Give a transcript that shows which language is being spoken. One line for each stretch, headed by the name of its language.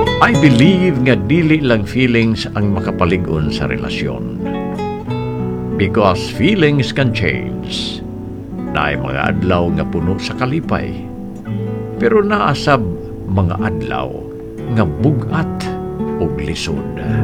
English: I believe
Cebuano: nga dili lang feelings ang makapalig-on sa relasyon.
English: because feelings can change.
Cebuano: Naay mga adlaw nga puno sa kalipay, pero naasab mga adlaw nga bugat ug lisod.